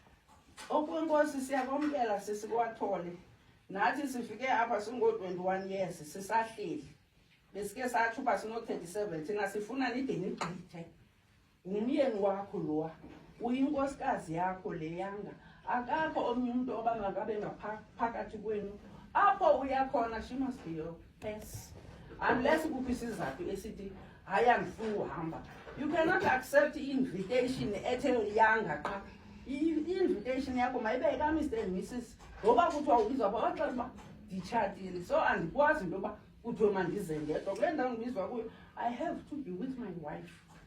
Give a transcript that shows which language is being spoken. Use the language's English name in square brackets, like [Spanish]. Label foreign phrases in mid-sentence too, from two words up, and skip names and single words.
[Xhosa] Okwenkosi siyakwamkela sisikwathole. Nathi sifike apha singo-21 years sisahleli. Besike sathi uba sino-37 thina sifuna nide nigqithe. Ngumyeni wakho lowa, uyinkosikazi yakho le yanga. Akakho omnye umntu oba makabe ngaphakathi kwenu. Apho uyakhona [English] she must be your best. [Xhosa] Unless kukho isizathu esithi hayi andifuni uhamba. [English] You cannot accept i-invitation [Xhosa] ethe yanga qha. I-invitation yakho mayibe ka [English] Mr and Mrs. [Xhosa] Ngoba kuthiwa ubizwa pha waxela uba nditshatile, so andikwazi into yoba kuthiwe mandize ndedwa. Kule ndawo ndibizwa kuyo, [English] I have to be with my wife.